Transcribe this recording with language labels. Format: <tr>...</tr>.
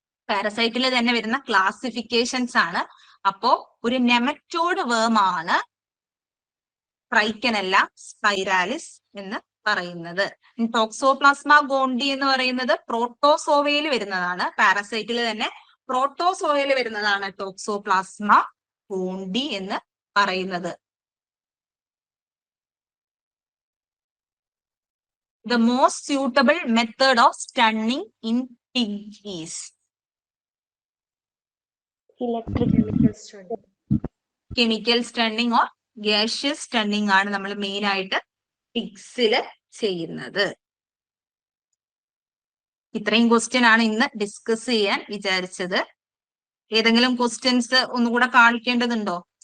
<ml>പാരസൈറ്റിൽ തന്നെ വരുന്ന ക്ലാസിഫിക്കേഷൻസ് ആണ്. അപ്പോ ഒരു നെമറ്റോഡ് വേം ആണ് ട്രൈക്കനെല്ല സ്പൈരാലിസ് എന്ന് പറയുന്നത്. ടോക്സോപ്ലാസ്മ ഗോണ്ടി എന്ന് പറയുന്നത് പ്രോട്ടോസോവയിൽ വരുന്നതാണ്. പാരസൈറ്റിൽ തന്നെ പ്രോട്ടോസോവയിൽ വരുന്നതാണ് ടോക്സോപ്ലാസ്മ ഗോണ്ടി എന്ന് പറയുന്നത്.</ml> <en>The most suitable method of stunning in pig is electric chemical study. chemical stunning or gaseous stunning</en> <ml>ആണ് നമ്മൾ മെയിൻ ആയിട്ട് പിഗ്സില് ചെയ്യുന്നത്. ഇത്രയും ക്വസ്റ്റ്യൻ ആണ് ഇന്ന് ഡിസ്കസ് ചെയ്യാൻ വിചാരിച്ചത്. ഏതെങ്കിലും ക്വസ്റ്റ്യൻസ് ഒന്നുകൂടെ കാണിക്കേണ്ടതുണ്ടോ?</ml>